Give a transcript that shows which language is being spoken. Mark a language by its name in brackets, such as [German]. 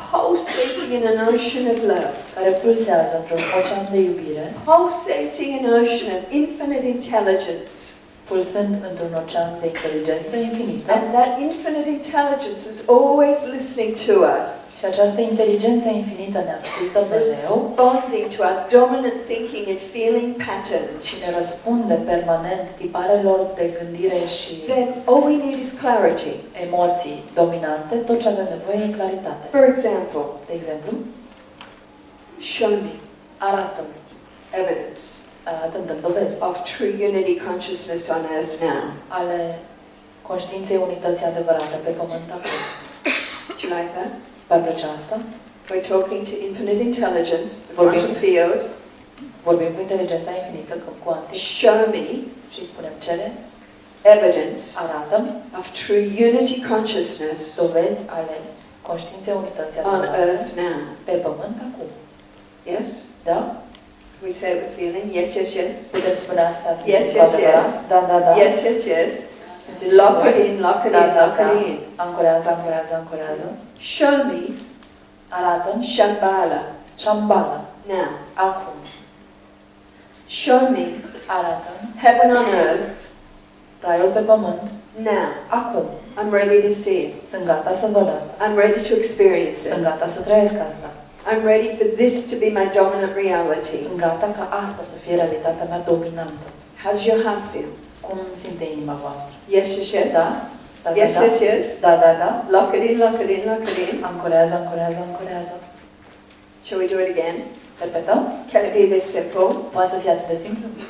[English] pulsating in an ocean of love, [Romanian] care pulsează într-un ocean de iubire, [English] pulsating in an ocean of infinite intelligence, [Romanian] pulsând într-un ocean de inteligență infinită, [English] and that infinite intelligence is always listening to us, [Romanian] și această inteligență infinită ne ascultă mereu [English] responding to our dominant thinking and feeling [Romanian] și [English] patterns, [Romanian] ne răspunde permanent tiparelor de gândire și [English] then all we need is clarity. [Romanian] emoții dominante, tot ce avem nevoie e claritate. [English] For example, [Romanian] De exemplu, [English] show me [Romanian] arată-mi, [English] evidence [Romanian] arată-mi dovezi [English] of true unity consciousness on earth now. [Romanian] ale conștiinței unității adevărate pe pământ acum. [English] Do you like that? [Romanian] V-ar plăcea asta? [English] We're talking to infinite intelligence, the [Romanian] Vorbim. [English] quantum field. [Romanian] Vorbim cu inteligența infinită, cum cuantic, [English] Show me [Romanian] și îi spunem cere, [English] evidence [Romanian] arată-mi [English] of true unity consciousness [Romanian] dovezi ale conștiinței unității [English] on [Romanian] adevărate [English] earth now. [Romanian] pe pământ acum. [English] Yes? [Romanian] Da? [English] We say it with feeling. Yes, yes, yes. [Romanian] Putem spune asta [English] Yes, [Romanian] simțind cu [English] yes, [Romanian] adevărat? [English] yes. [Romanian] Da, da, da. [English] Yes, yes, yes. [Romanian] Simțiți și [English] Lock [Romanian] voi? [English] it in, lock it [Romanian] Da, [English] in, [Romanian] da, [English] lock [Romanian] da. [English] it in. [Romanian] Ancorează, ancorează, ancorează. [English] Show me [Romanian] Arată-mi [English] Shambhala. [Romanian] Shambhala. [English] Now, [Romanian] Acum. [English] show me [Romanian] Arată-mi [English] heaven on earth. [Romanian] Raiul pe pământ. [English] Now, [Romanian] Acum. [English] I'm ready to see it. [Romanian] Sunt gata să văd asta. [English] I'm ready to experience [Romanian] Sunt [English] it. [Romanian] gata să trăiesc asta. [English] I'm ready for this to be my dominant reality. [Romanian] Sunt gata ca asta să fie realitatea mea dominantă. [English] How does your heart feel? [Romanian] Cum simte inima voastră? [English] Yes, yes, yes. [Romanian] Da? Da, da, [English] Yes, [Romanian] da? [English] yes, yes. [Romanian] Da, da, da. [English] Lock it in, lock it in, lock it in. [Romanian] Ancorează, ancorează, ancorează. [English] Shall we do it again? [Romanian] Repetăm? [English] Can it be this simple? [Romanian] Poate să fie atât de simplu?